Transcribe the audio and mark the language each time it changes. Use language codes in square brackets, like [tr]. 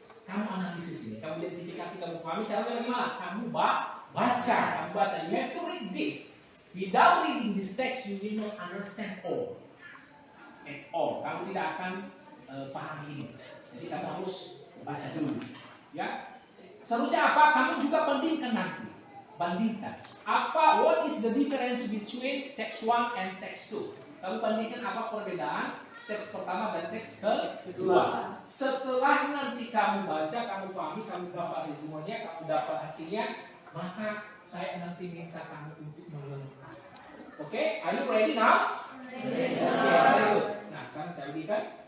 [id] Kamu analisis ini, kamu identifikasi, kamu pahami caranya bagaimana? Kamu baca. [en] You have to read this. Without reading this text, you will not understand all. At all. [id] Kamu tidak akan paham ini. Jadi kamu harus baca dulu. Ya. Seterusnya apa? Kamu juga bandingkan nanti. Bandingkan. [en] What is the difference between text 1 and text 2? [id] Kamu bandingkan apa perbedaan teks pertama dan teks kedua. Setelah nanti kamu baca, kamu pahami, kamu dapat resumennya, kamu dapat hasilnya, maka saya nanti minta kamu untuk melengkapi. [en] Oke, are you ready now? Ready. Very good. [id] Nah, sekarang saya berikan.